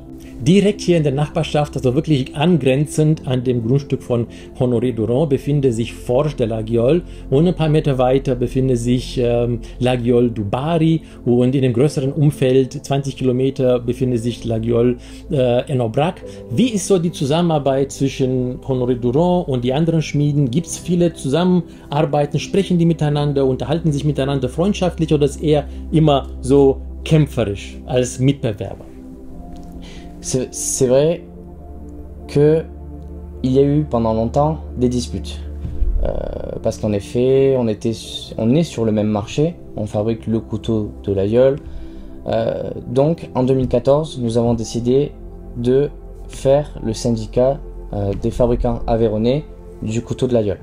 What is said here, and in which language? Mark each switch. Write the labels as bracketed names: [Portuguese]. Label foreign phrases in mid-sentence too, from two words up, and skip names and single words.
[German] Direkt hier in der Nachbarschaft, also wirklich angrenzend an dem Grundstück von Honoré Duran, befindet sich Forges de Laguiole und ein paar Meter weiter befindet sich Laguiole du Bari und in dem größeren Umfeld, 20 Kilometer, befindet sich Laguiole en Aubrac. Wie ist so die Zusammenarbeit zwischen Honoré Duran und die anderen Schmieden? Gibt es viele Zusammenarbeiten? Sprechen die miteinander, unterhalten sich miteinander freundschaftlich oder ist eher immer so kämpferisch als Mitbewerber? [French] C'est vrai qu'il y a eu pendant longtemps des disputes. Parce qu'en effet, on est sur le même marché, on fabrique le couteau de Laguiole. Donc en 2014, nous avons décidé de faire le syndicat des fabricants aveyronnais du couteau de Laguiole.